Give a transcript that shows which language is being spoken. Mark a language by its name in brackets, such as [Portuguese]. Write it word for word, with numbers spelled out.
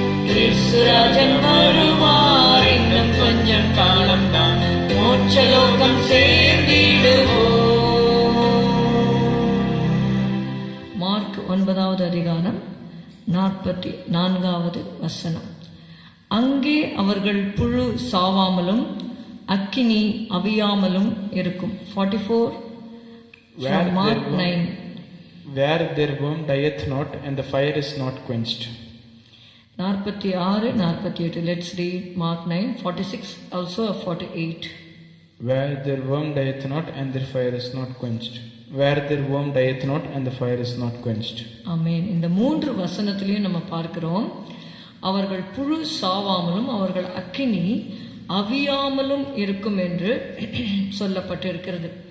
[Tamil] இயேசுராஜன் வருவார், இன்னும் கொஞ்சம் காலம்தான், மோட்சலோகம் சேர்ந்திடுவோம். மார்க் ஒன்பதாவது அதிகாரம் நாற்பத்தி நான்காவது வசனம். அங்கே அவர்கள் புழு சாவாமலும் அக்கினி அவியாமலும் இருக்கும். [English] Forty four Where Mark there- nine. Where their worm dieth not, and the fire is not quenched. [Tamil] நாற்பத்தி ஆறு நாற்பத்தி எட்டு. [English] Let's read Mark nine forty six also forty eight. Where their worm dieth not, and their fire is not quenched. Where their worm dieth not, and the fire is not quenched. [Tamil] ஆமென். இந்த மூன்று வசனத்திலையும் நம்ம பார்க்கிறோம், அவர்கள் புழு சாவாமலும் அவர்கள் அக்கினி அவியாமலும் இருக்கும் என்று சொல்லப்பட்டிருக்கிறது.